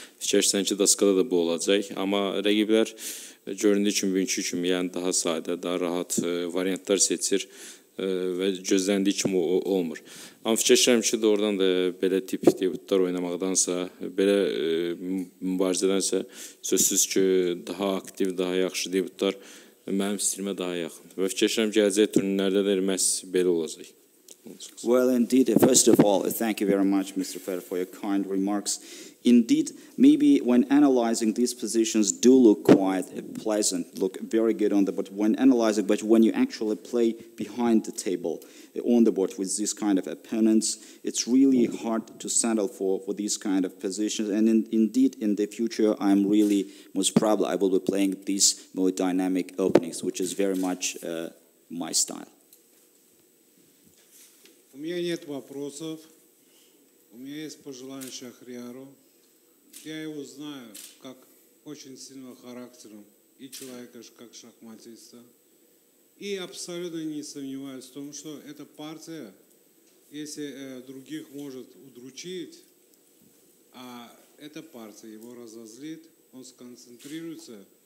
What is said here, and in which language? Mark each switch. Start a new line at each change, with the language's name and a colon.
Azerbaijani: Fikirləşirsən ki, daskada da bu olacaq, amma rəqiblər göründüyü kimi, bugünkü kimi, yəni daha sadə, daha rahat variantlar seçir və gözləndiyi kimi olmur. Amma fikirləşirəm ki, doğrudan da belə tip debutlar oynamaqdansa, belə mübarizədənsə, sözsüz ki, daha aktiv, daha yaxşı debutlar mənim stilimə daha yaxın. Və fikirləşirəm ki, gələcək turnirlərdə də məhz belə olacaq.
English: Well, indeed, first of all, thank you very much, Mr. Fer, for your kind remarks. Indeed, maybe when analyzing these positions do look quite pleasant, look very good on the board when analyzing, but when you actually play behind the table on the board with these kind of opponents, it's really hard to settle for these kind of positions. And indeed, in the future, I'm really, most probably, I will be playing these more dynamic openings, which is very much my style.
Russian: У меня нет вопросов. У меня есть пожелание Шахрияру. Я его знаю как очень сильного характером и человека, как шахматиста. И абсолютно не сомневаюсь в том, что эта партия, если других может удручить, а эта партия его разозлит, он сконцентрируется.